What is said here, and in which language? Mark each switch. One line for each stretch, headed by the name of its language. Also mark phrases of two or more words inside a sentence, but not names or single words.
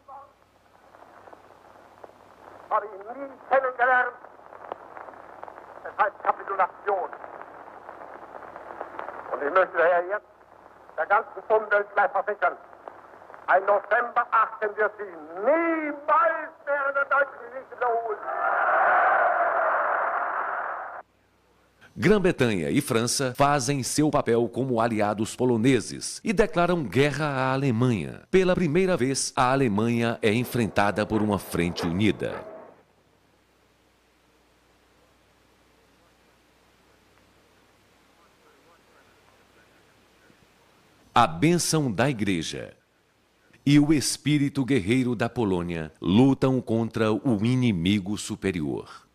German: Habe ihn nie kennengelernt. Es heißt Kapitulation. Und ich möchte daher jetzt der ganzen Umwelt gleich versichern, ein November 18 wird sie niemals mehr in der deutschen Geschichte wiederholen.
Portuguese: Grã-Bretanha e França fazem seu papel como aliados poloneses e declaram guerra à Alemanha. Pela primeira vez, a Alemanha é enfrentada por uma frente unida. A bênção da Igreja e o espírito guerreiro da Polônia lutam contra o inimigo superior.